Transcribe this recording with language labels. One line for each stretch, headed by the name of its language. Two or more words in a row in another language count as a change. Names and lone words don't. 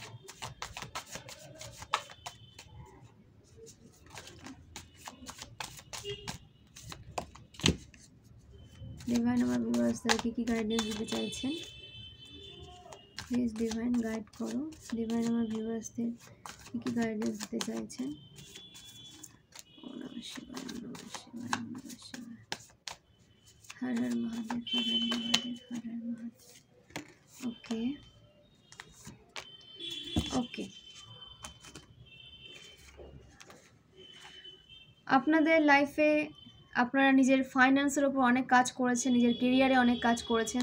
Bangla: ডিভাইন আমার ভিউয়ার্সদের কী কী গাইডেন্স দিতে চাইছেন,
English: please divine guide
Bangla: করো। ডিভাইন আমার ভিউয়ার্সদের কী কী গাইডেন্স দিতে চাইছেন।
Sanskrit: ওম নমঃ শিবায়, নমঃ শিবায়, নমঃ শিবায়। হর হর মহাদেব, হর হর মহাদেব, হর হর মহাদেব।
English: okay okay,
Bangla: আপনাদের লাইফে আপনারা নিজের ফাইন্যান্সের ওপর অনেক কাজ করেছেন, নিজের কেরিয়ারে অনেক কাজ করেছেন।